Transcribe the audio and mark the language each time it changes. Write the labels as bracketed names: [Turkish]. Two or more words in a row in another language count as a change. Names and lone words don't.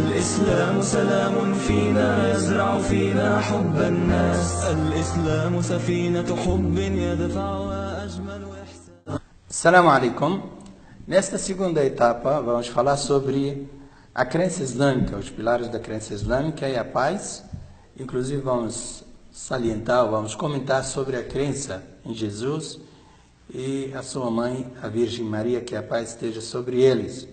[Arabic] الإسلام سلام فينا يزرع فينا حب الناس. الإسلام سفينة حب يدفع وأجمل إحسان. السلام عليكم. [Portuguese] Nesta segunda etapa vamos falar sobre a crença islâmica, os pilares da crença islâmica e a paz. Inclusive vamos salientar, vamos comentar sobre a crença em Jesus e a sua mãe, a Virgem Maria, que a paz esteja sobre eles.